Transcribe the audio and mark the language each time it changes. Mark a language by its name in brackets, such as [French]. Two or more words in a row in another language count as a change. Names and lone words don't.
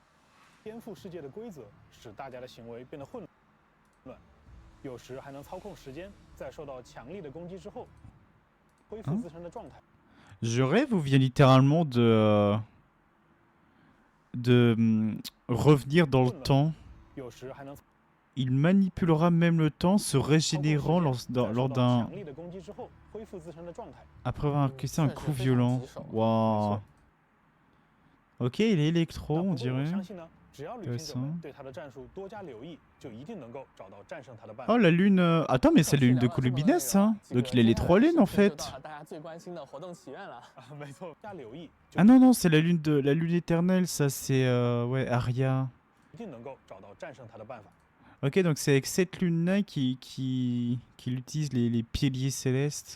[French] Je rêve ou vient littéralement de revenir dans le temps. Il manipulera même le temps, se régénérant lors d'un... Après avoir encaissé un coup violent. Waouh. Ok, il est électro, on dirait. [Chinese] 只要旅行者们对他的战术多加留意，就一定能够找到战胜他的办法。 [French] Oh, la lune. Attends, mais c'est la lune de Columbines, hein. Donc il a les 3 lunes en fait. Ah non, non, c'est la lune éternelle, ça c'est ouais, Arya. Ok, donc c'est avec cette lune-là qu'il utilise les piliers célestes.